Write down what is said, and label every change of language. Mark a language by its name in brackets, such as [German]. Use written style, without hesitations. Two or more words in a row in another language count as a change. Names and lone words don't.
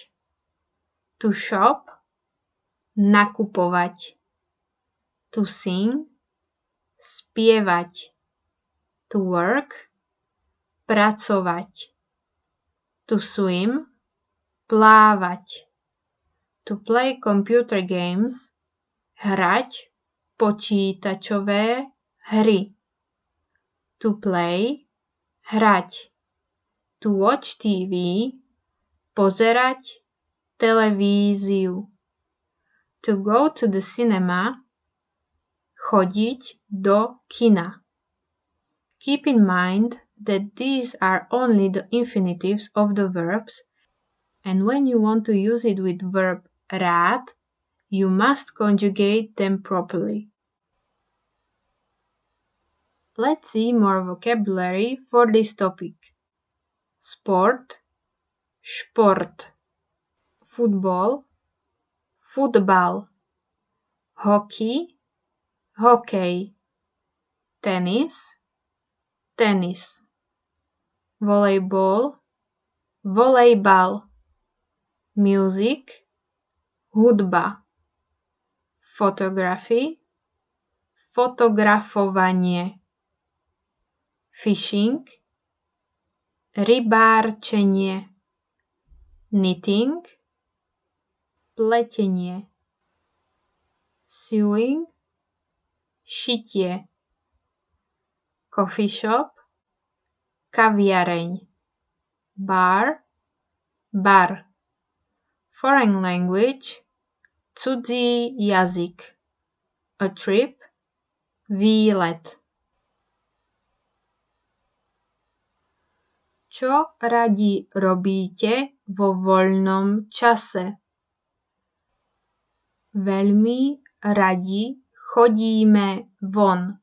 [English] To shop, nakupovať. To sing, spievať. To work, pracovať. To swim, plávať. To play computer games, [Slovak] hrať počítačové hry. [English] To play, hrať. To watch TV, [Slovak] pozerať televíziu. [English] To go to the cinema, [Slovak] chodiť do kina. [English] Keep in mind that these are only the infinitives of the verbs, and when you want to use it with verb rád, you must conjugate them properly. Let's see more vocabulary for this topic. Sport, [Slovak] šport. [English] Football, futbal. Hockey, hokej. Tennis, tenis. [Slovak] Volejbal, volejbal. [English] Music, hudba. Photography, fotografovanie. Fishing, rybárčenie. Knitting, pletenie. Sewing, šitie. Coffee shop, kaviareň. Bar, bar. Foreign language, [Slovak] cudzí jazyk. [English] A trip, výlet. [Slovak] Čo radi robíte vo voľnom čase? Veľmi radi chodíme von.